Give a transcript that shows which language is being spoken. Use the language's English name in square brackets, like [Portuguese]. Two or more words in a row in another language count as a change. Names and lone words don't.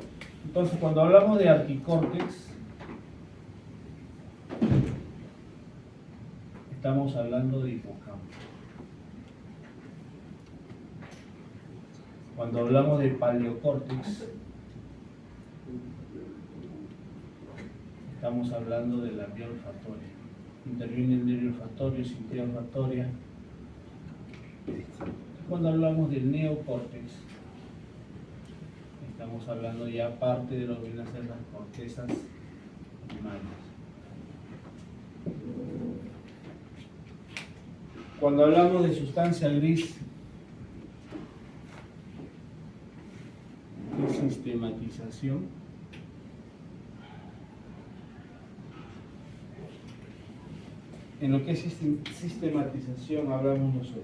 [Spanish] Entonces, cuando hablamos de arquicórtex, estamos hablando de hipocampo. Cuando hablamos de paleocórtex, estamos hablando de la vía olfatoria. interviene el nervio olfatorio, sintilla olfatoria. Cuando hablamos del neocórtex, estamos hablando ya parte de lo que vienen a ser las cortezas primarias. Cuando hablamos de sustancia gris, de sistematización, en lo que es sistematización hablamos nosotros.